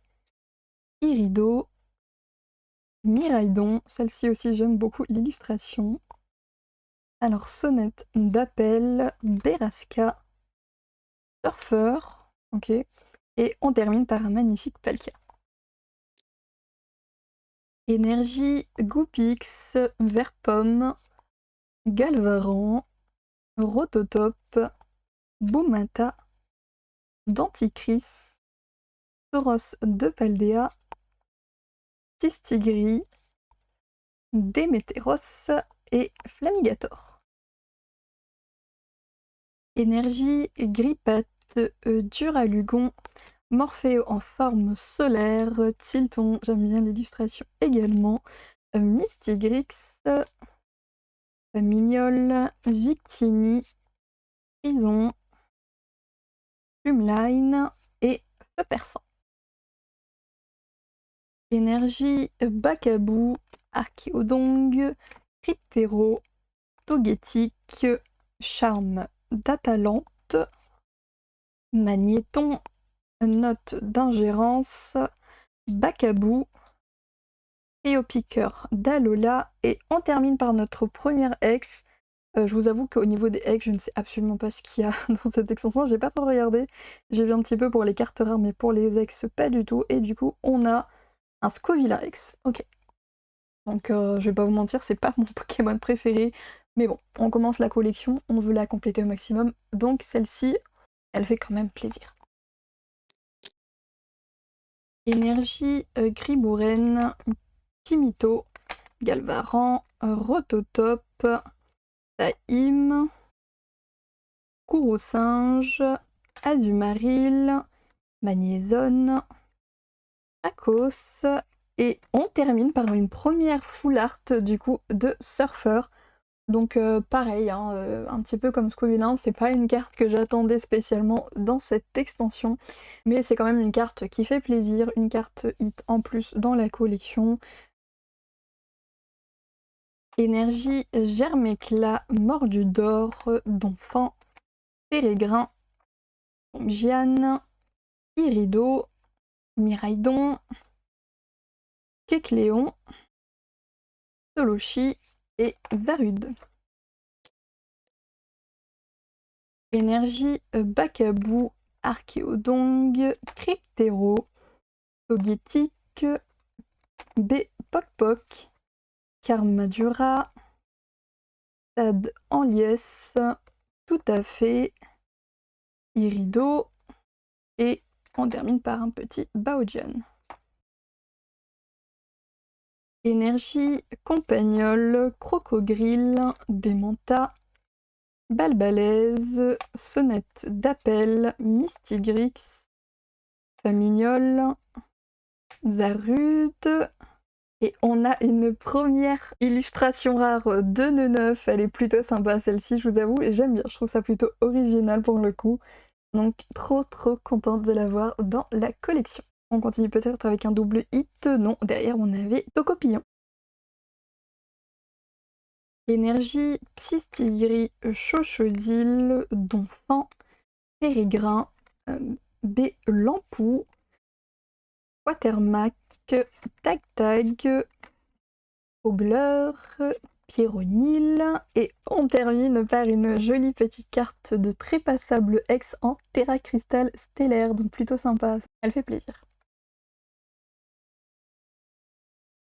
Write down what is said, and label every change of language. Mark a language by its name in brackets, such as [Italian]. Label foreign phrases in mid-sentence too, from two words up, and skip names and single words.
[French] Irido, Miraidon, celle-ci aussi j'aime beaucoup l'illustration. Alors sonnette d'appel, Beraska, Surfer, ok. Et on termine par un magnifique Palkia. Énergie, Goopix, Verpomme, Galvaran, Rototop, Boumata, Denticris, Tauros de Paldea, Tistigris, Démétéros et Flamigator. Énergie, Grippat, Duralugon, Morpheo en forme solaire, Tilton, j'aime bien l'illustration également, Mystigrix, Mignol, Victini, Prison, Plumeline et Feu Perçant. Énergie, Bakabou, Archéodong, Cryptero, Togetic, Charme d'Atalante, Magnéton, Note d'ingérence, Bakabou, Théopiqueur d'Alola, et on termine par notre première ex. Je vous avoue qu'au niveau des ex, je ne sais absolument pas ce qu'il y a dans cette extension, j'ai pas trop regardé. J'ai vu un petit peu pour les cartes rares, mais pour les ex, pas du tout. Et du coup, on a un Scovilla ex. Ok. Donc je vais pas vous mentir, c'est pas mon Pokémon préféré. Mais bon, on commence la collection, on veut la compléter au maximum. Donc celle-ci, elle fait quand même plaisir. Énergie, Gribouren, Kimito, Galvaran, Rototop, Taïm, Singe, Azumaril, Magnézone, Akos, et on termine par une première [English] full art [French] du coup de Surfer. Donc pareil, hein, un petit peu comme Scovillin, c'est pas une carte que j'attendais spécialement dans cette extension, mais c'est quand même une carte qui fait plaisir, une carte hit en plus dans la collection. Énergie, Germéclat, Mordu d'or, Donphan, Pérégrin, Gianne, Irido, Miraidon, Kecléon, Solochi et Zarude. Énergie, Bakabou, Archéodong, Cryptero, Togetic, Pokpok, Karmadura, Stade en liesse, tout à fait, Irido, et on termine par un petit Baojian. Énergie, Compagnol, Crocogrille, Démenta, Balbalaise, Sonnette d'appel, Mystigrix, Famignol, Zarude, et on a une première illustration rare de Neuf. Elle est plutôt sympa celle-ci, je vous avoue, et j'aime bien, je trouve ça plutôt original pour le coup. Donc trop contente de l'avoir dans la collection. On continue peut-être avec un double hit, non, derrière on avait Tocopillon. Énergie, Psystigris, Chochodile, Donphan, Pérégrin, Lampou, Watermac, Tag, Ogler, Pyronil, et on termine par une jolie petite carte de Trépassable Ex en Terra Cristal stellaire, donc plutôt sympa, elle fait plaisir.